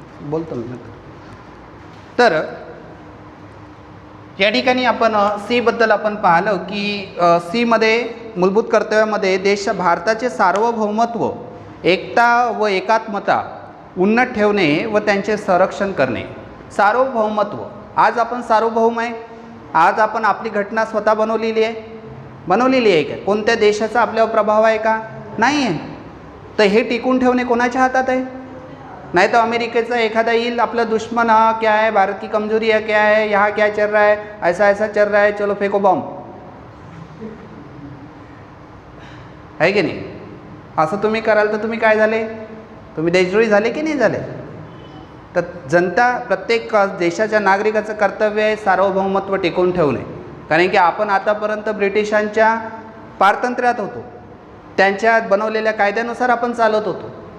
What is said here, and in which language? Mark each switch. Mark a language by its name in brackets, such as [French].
[Marathi] बोलतो मी. तर या ठिकाणी आपण सी बद्दल आपण पाहिलं की सी मध्ये मूलभूत कर्तव्यामध्ये भारताचे सार्वभौमत्व, एकता व एकात्मता उन्नत ठेवणे व त्यांचे संरक्षण करणे. सार्वभौमत्व, आज आपण सार्वभौम आहे. आज आपण आपली घटना स्वतः बनवलेली आहे का? कोणत्या देशाचा आपल्यावर प्रभाव आहे का? नाही आहे. तर हे टिकून ठेवणे कोणाच्या हातात आहे? [Hindi] नहीं तो [Marathi] अमेरिकेचा एखादा येईल, आपला दुश्मन, [Hindi] हाँ क्या है, भारत की कमजोरी है, क्या है, यहाँ क्या चल रहा है, ऐसा ऐसा चल रहा है, चलो फेंको बॉम्ब, है [Marathi] की नाही? असं तुम्ही कराल तर तुम्ही काय झाले? तुम्ही देशद्रोही झाले की नाही झाले? तर जनता, प्रत्येक देशाच्या नागरिकाचं कर्तव्य आहे सार्वभौमत्व टिकवून ठेवणे. कारण की आपण आतापर्यंत ब्रिटिशांच्या पारतंत्र्यात होतो, त्यांच्या बनवलेल्या कायद्यानुसार आपण चालत होतो.